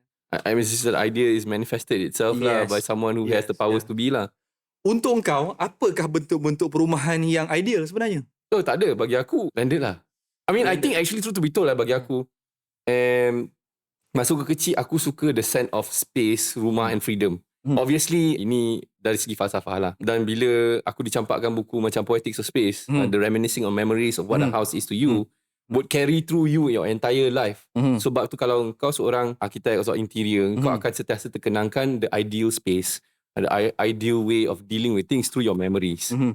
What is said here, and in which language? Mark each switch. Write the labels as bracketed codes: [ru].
[en] I mean, this idea is manifested itself lah by someone who has Yes, the powers to be lah. [ms] Untuk kau, apakah bentuk-bentuk perumahan yang ideal sebenarnya? So tak ada bagi aku landed lah. [en] I mean I think actually truth to be told lah bagi aku, [ms] masa aku kecil aku suka [en] the sense of space, rumah and freedom. [ms] Obviously ini dari segi falsafah lah. Dan bila aku dicampakkan buku macam [en] Poetics of Space, the reminiscing of memories of what a house is to you, would carry through you your entire life. [ms] Sebab tu kalau kau seorang arkitek atau interior, kau akan sentiasa terkenangkan [en] the ideal space, the ideal way of dealing with things through your memories.